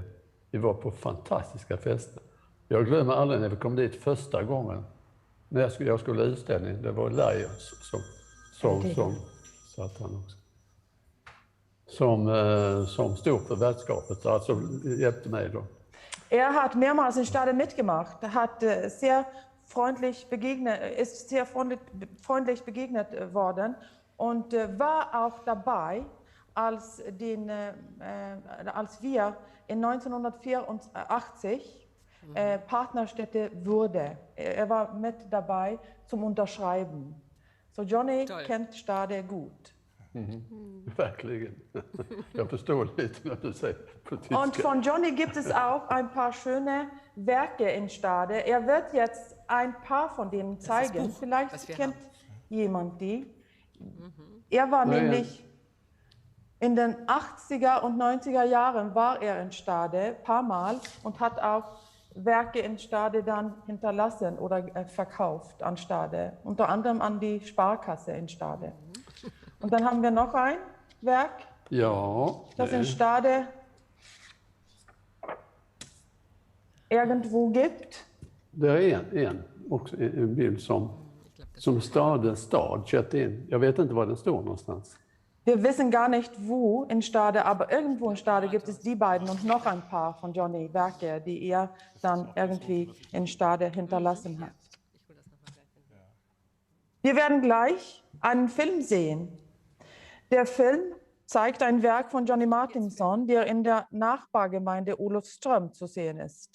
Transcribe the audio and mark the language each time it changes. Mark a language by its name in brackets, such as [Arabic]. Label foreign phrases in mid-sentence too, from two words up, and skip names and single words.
[Swedish] Vi var på fantastiska fester. Jag glömmer aldrig när vi kom dit första gången. När jag skulle utställning, det var Lions som satt han också. Som stod för värdskapet, alltså hjälpte mig då. [German] Hat mehrmals in Stade mitgemacht, ist sehr freundlich begegnet worden und war auch dabei, als wir in 1984 Partnerstädte wurde. War mit dabei zum Unterschreiben. So Johnny kennt Stade gut. [Swedish] Verkligen. Jag förstår lite när du säger på tyska. [German] Und von Johnny gibt es auch ein paar schöne Werke in Stade. Wird jetzt ein paar von denen zeigen. Vielleicht kennt jemand die. War nämlich in den 80er und 90er Jahren war in Stade ein paar Mal und hat auch Werke in Stade dann hinterlassen oder verkauft an Stade. Unter anderem an die Sparkasse in Stade. Und dann haben wir noch ein Werk, das in Stade irgendwo gibt. [Swedish] Det är en bild som stad köpte in. Jag vet inte var den står någonstans. [German] Wir wissen gar nicht wo in Stade, aber irgendwo in Stade gibt es die beiden und noch ein paar von Johnny Werke, die dann irgendwie in Stade hinterlassen hat. Wir werden gleich einen Film sehen. Der Film zeigt ein Werk von Johnny Martinsson, der in der Nachbargemeinde Olofström zu sehen ist.